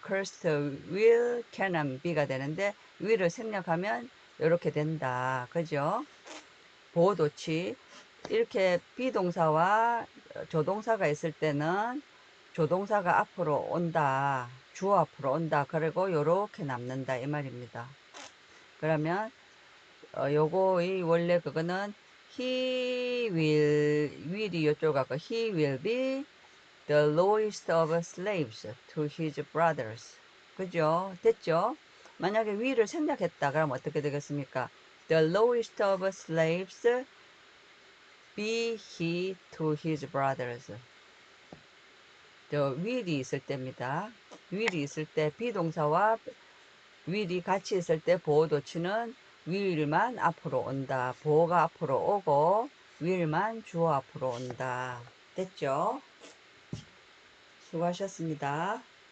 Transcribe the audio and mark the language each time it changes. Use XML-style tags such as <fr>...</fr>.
<ko>cursed will cannot be가 되는데 will을 생략하면 이렇게 된다. 그죠? 보호도치 이렇게 비동사와 조동사가 있을 때는 조동사가 앞으로 온다. 주어 앞으로 온다. 그리고 요렇게 남는다. 이 말입니다. 그러면 요거의 원래 그거는 will이 요쪽 하고</ko> <en>he will be the lowest of slaves to his brothers.</en> <ko>그죠? 됐죠? 만약에 will을 생략했다. 그럼 어떻게 되겠습니까?</ko> <en>The lowest of slaves be he to his brothers.</en> <ko>will이 있을 때입니다. will이 있을 때 비동사와 will이 같이 있을 때 보호도치는 will만 앞으로 온다. 보호가 앞으로 오고 will만 주어 앞으로 온다. 됐죠? 수고하셨습니다.</ko>